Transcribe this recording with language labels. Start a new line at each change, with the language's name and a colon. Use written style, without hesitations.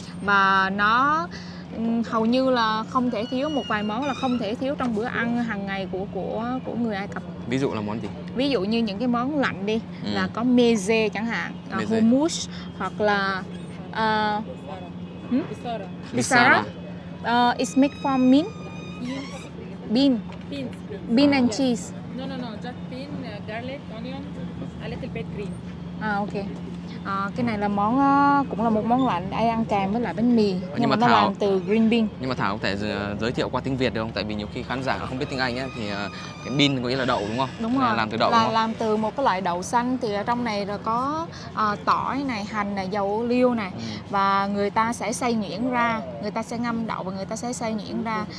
Vietnamese: Và nó hầu như là không thể thiếu, một vài món là không thể thiếu trong bữa ăn hàng ngày của người Ai Cập. Ví dụ là món gì? Ví dụ như những cái món lạnh đi, là có meze chẳng hạn, hummus, hoặc là bisara.
English: It's made from bean and cheese. No, just bean, garlic, onion, a little bit green. Ok.
Vietnamese: Cái này là món cũng là một món lạnh, ai ăn kèm với lại bánh mì, nhưng mà nó Thảo, làm từ green bean. Nhưng mà Thảo có thể giới thiệu qua tiếng Việt được không? Tại vì nhiều khi khán giả không biết tiếng Anh ấy, thì cái bean có nghĩa là đậu đúng không? Đúng rồi. Làm từ đậu. Là làm từ một cái loại đậu xanh, thì ở trong này là có tỏi này, hành này, dầu ô liu này, và người ta sẽ xay nhuyễn ra, người ta sẽ ngâm đậu và người ta sẽ xay nhuyễn ra.